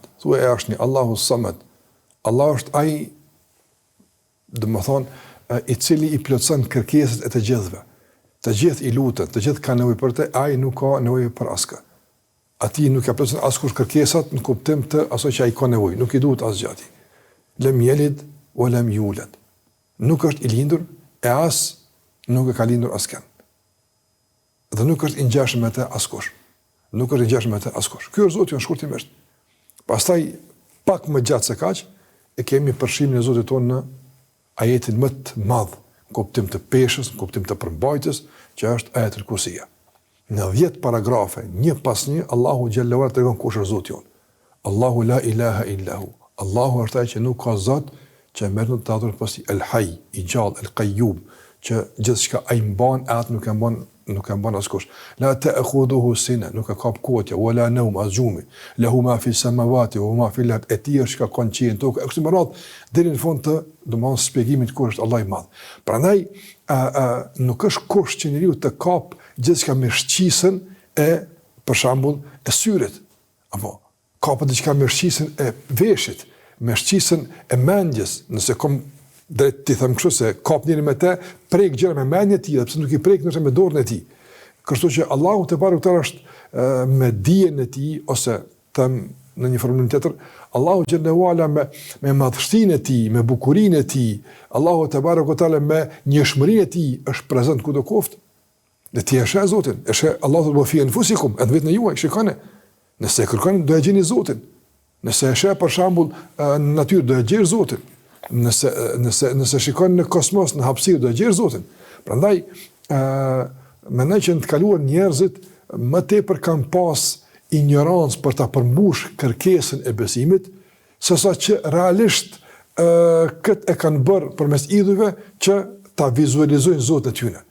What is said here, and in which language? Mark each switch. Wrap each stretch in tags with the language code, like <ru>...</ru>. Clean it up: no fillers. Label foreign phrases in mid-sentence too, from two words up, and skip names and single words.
<sq>Thuaj është</sq> <ar>الله الصمد.</ar> <sq>Allah është ai, domethënë, i cili i plotson kërkesat e të gjithëve. Të gjithë i luten, të gjithë kanë nevojë për të, ai nuk ka nevojë për askë. Ati nuk ja plotson askush kërkesat në kuptim të asaj që ai ka nevojë, nuk i duhet asgjë atij.</sq> <ar>لم يلد ولم يولد.</ar> <sq>Nuk është i lindur e as nuk e ka lindur askën. Dhe nuk është i ngjashëm me të askush. Nuk është i ngjashëm me të askush. Ky është Zoti në shkurtimisht. Pastaj pak më gjatë se kaq e kemi përshimin e Zotit tonë në ajetin më të madh, në kuptim të peshës, në kuptim të përmbajtjes, që është ajetul Kursiya. Në 10 paragrafe, një pas një, Allahu</sq> <ar>جل وعلا</ar> <sq>tregon kush është Zoti jon.</sq> <ar>الله لا إله إلا هو.</ar> <sq>Allahu është ai që nuk ka Zot që merr në të adhurohet pasi El Hayy, i gjallë, El Qayyum, që gjithçka ai mban, atë nuk e mban askush.</sq> <ar>لا تأخذه سنة,</ar> <sq>nuk e ka kotja,</sq> <ar>ولا نوم ازجمي. له ما في السماوات وما في الأرض.</ar> <sq>Eti është ka konçin tokë. Kështu më radh deri në fund të domosdoshmë shpjegimit kush është Allah i madh. Prandaj nuk është kusht që njeriu të kap gjithçka me shqisën e, për shembull, e syrit, apo kapë diçka me shqisën e veshit, me shqisën e mendjes, nëse kom drejt t'i them kështu se kap njëri me te, prek gjëra me mendjen e tij, sepse nuk i prek nëse me dorën e tij. Kështu që Allahu</sq> <ar>تبارك وتعالى</ar> <sq>është me dijen e tij ose them në një formë tjetër, Allahu</sq> <ar>جل وعلا</ar> <sq>me madhështinë e tij, me bukurinë e tij, Allahu</sq> <ar>تبارك وتعالى</ar> <sq>me njëshmërinë e tij është prezant kudo qoftë. Dhe ti e sheh Zotin, e sheh Allahu</sq> <ar>وفي أنفسكم,</ar> <sq>edhe vetë në juaj, shikoni. Nëse e kërkoni do e gjeni Zotin. Nëse e sheh për shembull në natyrë do e gjesh Zotin. Nëse shikoni në kosmos, në hapësirë do e gjesh Zotin. Prandaj mendoj që në të kaluar njerëzit më tepër kanë pas ignorancë për ta përmbush kërkesën e besimit, sesa që realisht këtë e kanë bërë përmes idhujve që ta vizualizojnë Zotin e tyre.</sq>